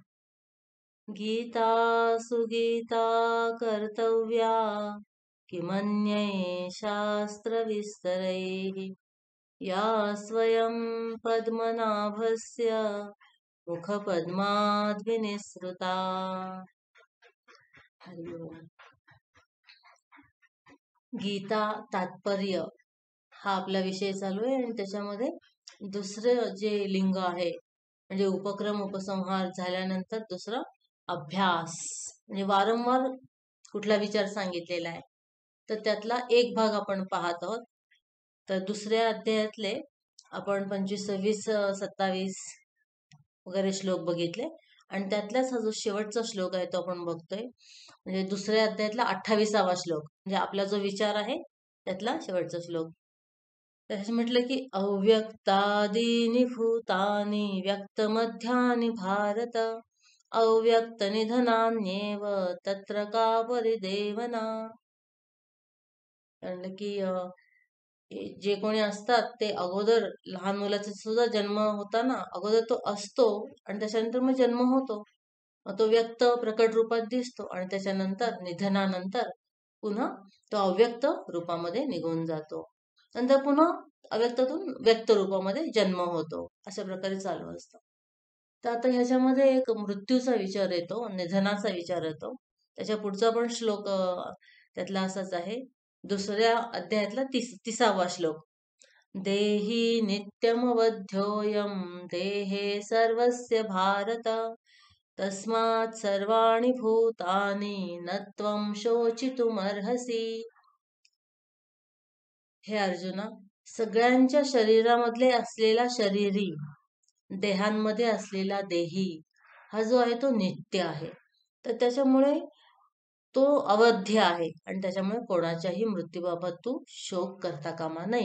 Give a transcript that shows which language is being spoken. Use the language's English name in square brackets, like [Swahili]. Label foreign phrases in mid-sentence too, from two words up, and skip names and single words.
[Sanskrit] गीतासु गीता कर्तव्या किमन्यैः शास्त्रविस्तरैः या स्वयं पद्मनाभस्य मुखपद्माद्विनिसृता. हरि ओम. [Marathi] गीता तात्पर्य हा आपला विषय चालू आहे आणि त्याच्यामध्ये दुसरे जे लिंग आहे म्हणजे उपक्रम उपसंहार झाल्यानंतर दुसरा अभ्यास म्हणजे वारंवार कुठला विचार सांगितलेला आहे तर त्यातला एक भाग आपण पाहत आहोत. तर दुसऱ्या अध्यायातले आपण 25, 26, 27 वगैरे श्लोक बघितले आणि त्यातलाच हा जो शेवटचा श्लोक आहे तो आपण बघतोय. म्हणजे दुसऱ्या अध्यायातला 28वा श्लोक म्हणजे आपला जो विचार आहे त्यातला शेवटचा श्लोक. त्याचे म्हटलं की [Sanskrit] अव्यक्तादीनि भूतानि व्यक्तमध्यानि भारत अव्यक्तनिधनान्येव तत्र का परिदेवना. [Marathi] म्हटलं की जे कोणी असतात ते अगोदर लहान मुलाचा सुद्धा जन्म होता ना अगोदर तो असतो आणि त्याच्यानंतर मग जन्म होतो. तो व्यक्त प्रकट रूपात दिसतो आणि त्याच्यानंतर निधनानंतर पुन्हा तो अव्यक्त रूपामध्ये निघून जातो. नंतर पुन्हा अव्यक्तातून व्यक्त रूपामध्ये जन्म होतो. अशा प्रकारे चालू असतं. तर आता ह्याच्यामध्ये एक मृत्यूचा विचार येतो निधनाचा विचार येतो. त्याच्या पुढचा पण श्लोक त्यातला असाच आहे. दुसऱ्या अध्यायातला 30वा श्लोक. [Sanskrit] देही नित्यमवध्योऽयं देहे सर्वस्य भारत तस्मात् सर्वाणि भूतानि न त्वं शोचितुमर्हसि. [Marathi] हे अर्जुना, सगळ्यांच्या शरीरामधले असलेला शरीरी देहांमध्ये असलेला देही हा जो आहे तो नित्य आहे. तर त्याच्यामुळे तो अवध्य आहे आणि त्याच्यामुळे कोणाच्याही मृत्यूबाबत तू शोक करता कामा नये.